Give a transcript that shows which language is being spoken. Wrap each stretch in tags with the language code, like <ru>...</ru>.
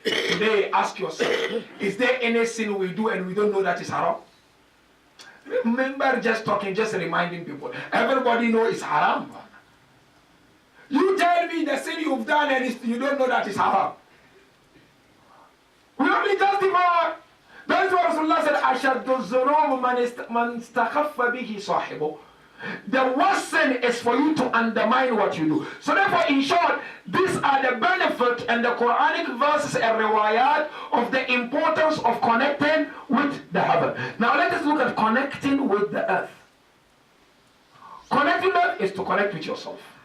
<en>Today, ask yourself, is there any sin we do and we don't know that is haram? Remember just talking, just reminding people. Everybody knows it's haram. You tell me the sin you've done and you don't know that is haram. We only justify. That is what Rasulullah said,</en> <ar>أَشَدُّ الظُّنُوبُ مَنْ اسْتَخَفَّ بِهِ صَاحِبُهُ.</ar> <en>The worst sin is for you to undermine what you do. So therefore, in short, these are the benefits and the Quranic verses and riwayat of the importance of connecting with the heaven. Now let us look at connecting with the earth. Connecting with earth is to connect with yourself.</en>